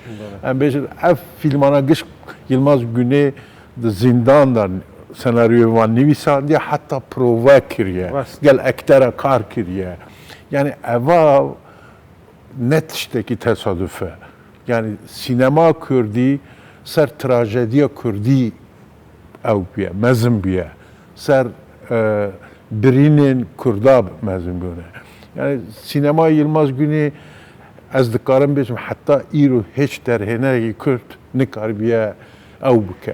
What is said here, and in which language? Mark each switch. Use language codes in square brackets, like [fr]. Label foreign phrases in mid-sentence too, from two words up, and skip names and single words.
[ku] Em bêjin ev filmana giş Yilmaz Güney di zindandan senaryoyê wan nivîsandiye heta prova kiriye. Gel ektera kar kiriye. Yani eva ne tiştekî tesadüf e. Yani sinema Kurdî ser trajediya Kurdî ew biye, mezin biye. Ser birînên Kurda mezin bûne. Yani sinema Yilmaz Güney ez dikarim bêjim heta îro hiç derhênerekî Kurd nikaribiye ew bike.